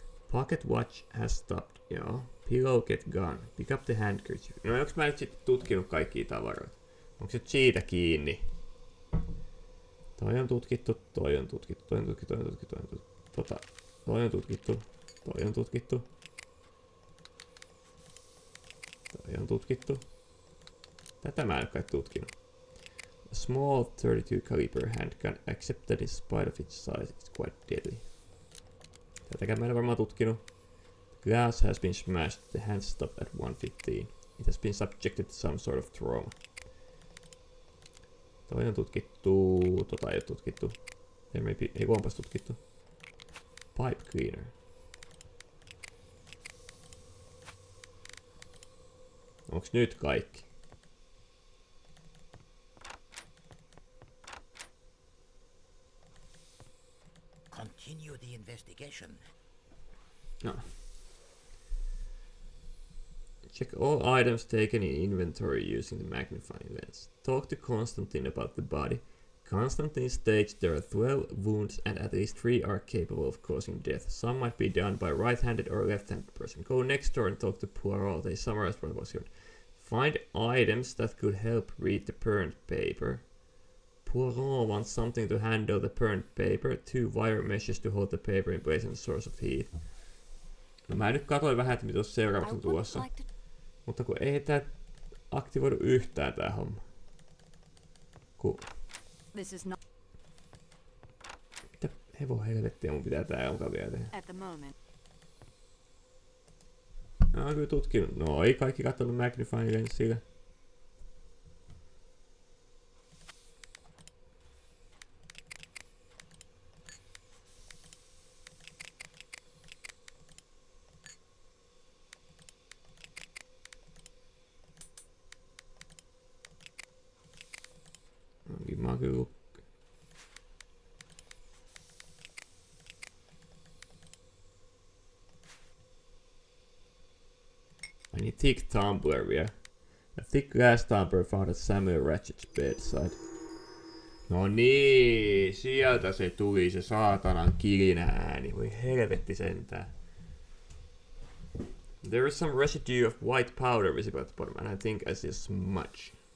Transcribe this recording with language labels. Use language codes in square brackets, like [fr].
[en] Pocket watch has stopped. [fi] Joo. [en] Pillow, get gun. Pick up the handkerchief. [fi] No onks mä nyt sitten tutkinut kaikkia tavaroita? Onko se siitä kiinni? Toi on tutkittu, toi on tutkittu, toi on tutkittu, toi on tutkittu, toi on tutkittu. Toi on tutkittu, toi on tutkittu. Toi on tutkittu. Tätä mä en ole kai tutkinut. [en] A small 32 caliber handgun, except that in spite of its size, it's quite deadly. [fi] Tätäkään mä en ole varmaan tutkinut. [en] The glass has been smashed, the hand stopped at 1:15. It has been subjected to some sort of trauma. [fi] Toi on tutkittu, tota ei oo tutkittu. Ei onpas tutkittu. Pipe cleaner. Onks nyt kaikki? [en] Continue the investigation. No. Check all items taken in inventory using the magnifying lens. Talk to Constantine about the body. Constantine states there are 12 wounds and at least 3 are capable of causing death. Some might be done by a right-handed or left-handed person. Go next door and talk to Poirot. They summarized what was here. Find items that could help read the burnt paper. Poirot wants something to handle the burnt paper. 2 wire meshes to hold the paper in place and a source of heat. [fi] No mä nyt katsoin vähän, että mitä tuossa seuraavaksi on tulossa. Mutta kun ei tää aktivoidu yhtään tää homma. Mitä hevon helvettiä mun pitää tää alkaa vielä tehdä? No on kyllä tutkinut. No ei kaikki katsonut magnifying lensillä. Mä oon kyllä... [en] I need thick tumbler [fi] vielä. [en] A thick glass tumbler found at Samuel Ratchet's bedside. [fi] No niin, sieltä se tuli se saatanan kilinä ääni. Voi helvetti sentään. [en] There is some residue of white powder visible at the bottom, and I think I see a smudge.